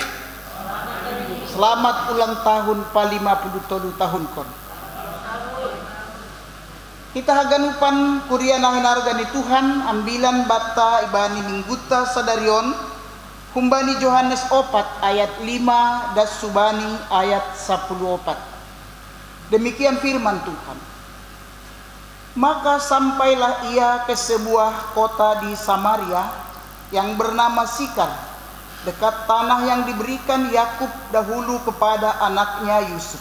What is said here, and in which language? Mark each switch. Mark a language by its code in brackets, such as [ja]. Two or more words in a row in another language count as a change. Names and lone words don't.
[id] Selamat ulang tahun pa-57 tahun kon. [smr] Kita haganupan kuriana hinarga ni Tuhan ambilan bata ibani mingguta sadarion humbani Yohanes 4 ayat 5 das subani ayat 14. [id] Demikian firman Tuhan. Maka sampailah ia ke sebuah kota di Samaria yang bernama Sikar, dekat tanah yang diberikan Yakub dahulu kepada anaknya Yusuf.